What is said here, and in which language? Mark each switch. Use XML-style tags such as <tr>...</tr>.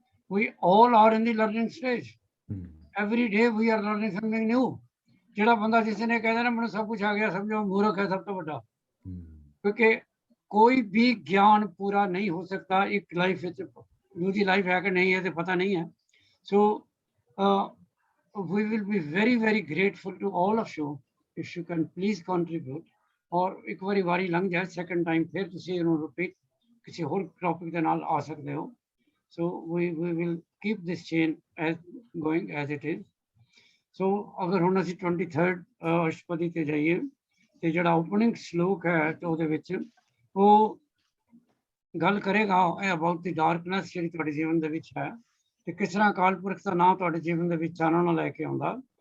<en>We all are in the learning stage, every day we are learning something new.</en> <pa>ਜਿਹੜਾ ਬੰਦਾ ਜਿਸ ਨੇ ਕਹਿੰਦਾ ਨਾ ਮੈਨੂੰ ਸਭ ਕੁਝ ਆ ਗਿਆ, ਸਮਝੋ ਮੂਰਖ ਹੈ ਸਭ ਤੋਂ ਵੱਡਾ, ਕਿਉਂਕਿ ਕੋਈ ਵੀ ਗਿਆਨ ਪੂਰਾ ਨਹੀਂ ਹੋ ਸਕਦਾ ਇੱਕ ਲਾਈਫ ਵਿੱਚ। ਦੂਜੀ ਲਾਈਫ ਹੈ ਕਿ ਨਹੀਂ ਹੈ ਤੇ ਪਤਾ ਨਹੀਂ ਹੈ।</pa> <en>So we will be very very grateful to all of you if you can please contribute।</en> <pa>ਔਰ ਇੱਕ ਵਾਰੀ ਲੰਘ ਜਾਏ, ਸੈਕੰਡ ਟਾਈਮ ਫਿਰ ਤੁਸੀਂ ਇਹਨੂੰ ਰਿਪੀਟ ਕਿਸੇ ਹੋਰ ਟੌਪਿਕ ਦੇ ਨਾਲ ਆ ਸਕਦੇ ਹੋ।</pa> <en>So we will keep this chain as going as it is।</en> <pa>ਸੋ ਅਗਰ ਹੁਣ ਅਸੀਂ 23rd ਅਸ਼ਟਪਦੀ ਤੇ ਜਾਈਏ ਤੇ ਜਿਹੜਾ ਓਪਨਿੰਗ ਸ਼ਲੋਕ ਹੈ ਤੇ ਉਹਦੇ ਵਿੱਚ ਉਹ ਗੱਲ ਕਰੇਗਾ</pa> <en>about the darkness</en> <pa>ਜਿਹੜੀ ਤੁਹਾਡੇ ਜੀਵਨ ਦੇ ਵਿੱਚ ਹੈ ਤੇ ਕਿਸ ਤਰ੍ਹਾਂ ਅਕਾਲ ਪੁਰਖ ਦਾ ਨਾਮ ਤੁਹਾਡੇ ਜੀਵਨ ਦੇ ਵਿੱਚ ਚਾਨਣ ਲੈ ਕੇ ਆਉਂਦਾ।</pa>